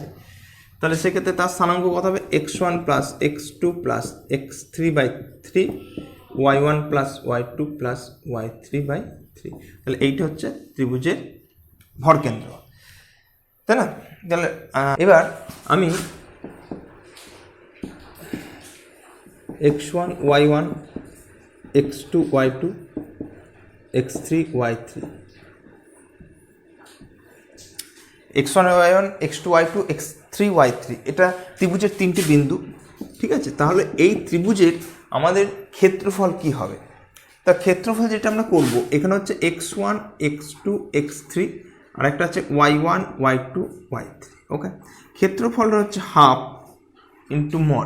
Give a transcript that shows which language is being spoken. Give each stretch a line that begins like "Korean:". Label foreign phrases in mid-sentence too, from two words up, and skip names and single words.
Bangla: তাহলে সেক্ষেত্রে তার স্থানাঙ্ক কত হবে, x1 প্লাস x2 প্লাস x3/3 y1 প্লাস y2 প্লাস y3/3। তাহলে এইটা হচ্ছে ত্রিভুজের ভর কেন্দ্র, তাই না। তাহলে এবার আমি x1 y1 x2 y2 x3 y3 x1 y1 x2 y2 x3 y3 এটা ত্রিভুজের তিনটি বিন্দু, ঠিক আছে। তাহলে এই ত্রিভুজের আমাদের ক্ষেত্রফল কি হবে, তা ক্ষেত্রফল যেটা আমরা করব এখানে হচ্ছে x1 x2 x3 আর একটা হচ্ছে y1 y2 y3, ওকে। ক্ষেত্রফলটা হচ্ছে
English: half into mod.